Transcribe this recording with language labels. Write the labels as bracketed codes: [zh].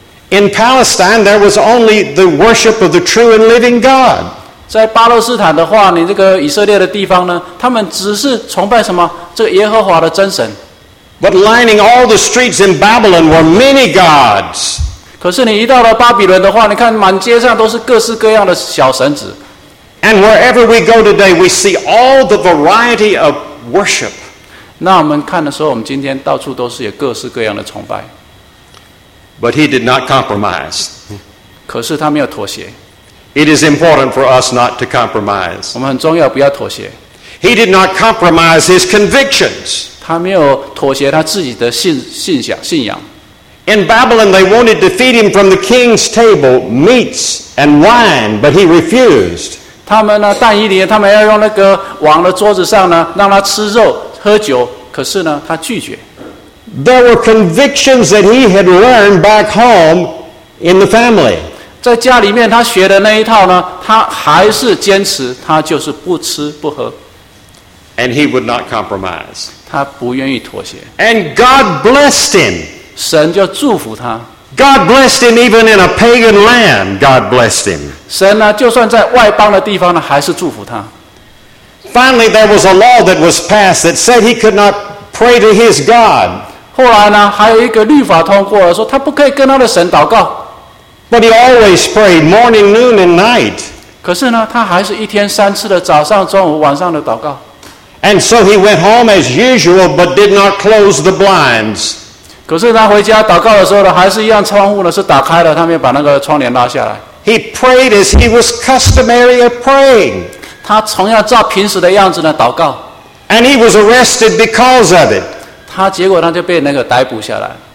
[en] In Palestine, there was only the worship of the true and living God. [zh] 在巴勒斯坦的话，你这个以色列的地方呢，他们只是崇拜什么？这个耶和华的真神。 [en] But lining all the streets in Babylon were many gods. [zh] 可是你一到了巴比伦的话，你看满街上都是各式各样的小神子。 [en] And wherever we go today, we see all the variety of worship. [zh] 那我们看的时候，我们今天到处都是有各式各样的崇拜。 [en] But he did not compromise. [zh] 可是他没有妥协。 [en] It is important for us not to compromise. [zh] 我们很重要，不要妥协。 [en] He did not compromise his convictions. [zh] 他没有妥协他自己的信仰。 [en] In Babylon, they wanted to feed him from the king's table, meats and wine, but he refused. [zh] 他们呢，但以理，他们要用那个王的桌子上呢，让他吃肉喝酒，可是呢，他拒绝。 [en] There were convictions that he had learned back home in the family. [zh] 在家里面他学的那一套呢，他还是坚持，他就是不吃不喝。 [en] And he would not compromise. [zh] 他不愿意妥协。 [en] And God blessed him. [zh] 神就祝福他。 [en] God blessed him even in a pagan land. God blessed him. [zh] 神呢，就算在外邦的地方呢，还是祝福他。 [en] Finally, there was a law that was passed that said he could not pray to his God. [zh] 后来呢，还有一个律法通过了，说他不可以跟他的神祷告。 [en] But he always prayed morning, noon, and night. [zh] 可是呢，他还是一天三次的早上、中午、晚上的祷告。 [en] And so he went home as usual, but did not close the blinds. [zh] 可是他回家祷告的时候呢，还是一样窗户呢是打开的，他没有把那个窗帘拉下来。 [en] He prayed as he was customary of praying. [zh] 他同样照平时的样子呢祷告。 [en] And he was arrested because of it. [zh] 他结果他就被那个逮捕下来。